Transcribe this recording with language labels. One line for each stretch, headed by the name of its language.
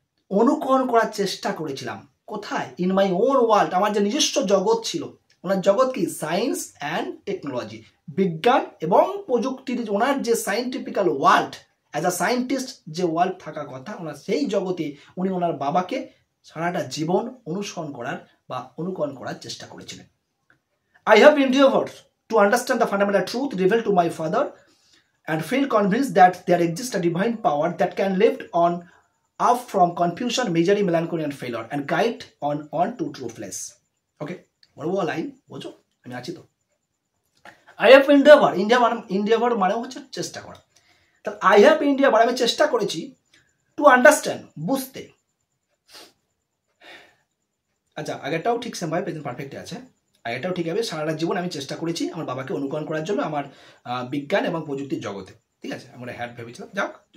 Bangla: অনুকরণ করার চেষ্টা করেছিলাম, কোথায়,
English: in my own world,
Bangla: আমার যে নিজস্ব জগৎ ছিল, ওনার জগৎ কি, সায়েন্স অ্যান্ড টেকনোলজি, বিজ্ঞান এবং প্রযুক্তির, ওনার যে scientifical world,
English: as a scientist
Bangla: যে ওয়ার্ল্ড থাকার কথা, ওনার সেই জগতে উনি ওনার বাবাকে সারাটা জীবন অনুসরণ করার বা অনুকরণ করার চেষ্টা করেছিলেন।
English: I have endeavored to understand the fundamental truth revealed to my father and feel convinced that there exists a divine power that can lift on up from confusion, misery, melancholy and failure and guide on to true bliss.
Bangla: Okay, বলবো line, বোঝো আমি আছি তো।
English: I have endeavor
Bangla: মানে হচ্ছে চেষ্টা করা, তাহলে I have endeavor আমি চেষ্টা করেছি,
English: to understand
Bangla: বুঝতে, আচ্ছা আগেরটাও ঠিক সেম ভাবে প্রেজেন্ট পারফেক্টে আছে, এটাও ঠিক হবে, সারাটা জীবন আমি চেষ্টা করেছি আমার বাবাকে অনুকরণ করার জন্য আমার বিজ্ঞান এবং প্রযুক্তির জগতে, ঠিক আছে, আমরা হ্যাড ভেবেছিলাম, যাক।